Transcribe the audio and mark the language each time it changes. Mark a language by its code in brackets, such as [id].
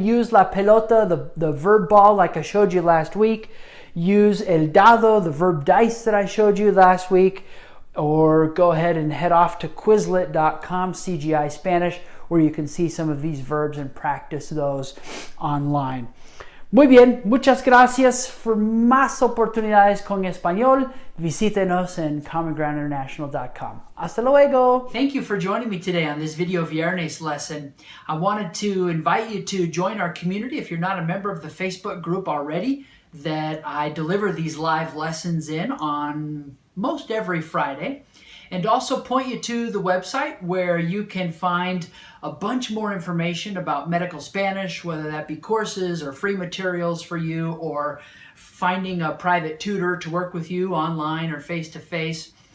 [en] Use la pelota, the verb ball, like I showed you last week. Use el dado, the verb dice that I showed you last week. Or go ahead and head off to Quizlet.com, CGI Spanish, where you can see some of these verbs and practice those online. [es] Muy bien, muchas gracias. For más oportunidades con español, visítenos en commongroundinternational.com. Hasta luego. [en] Thank you for joining me today on this Video Viernes lesson. I wanted to invite you to join our community if you're not a member of the Facebook group already that I deliver these live lessons in on most every Friday. And also point you to the website where you can find a bunch more information about medical Spanish, whether that be courses or free materials for you or finding a private tutor to work with you online or face-to-face.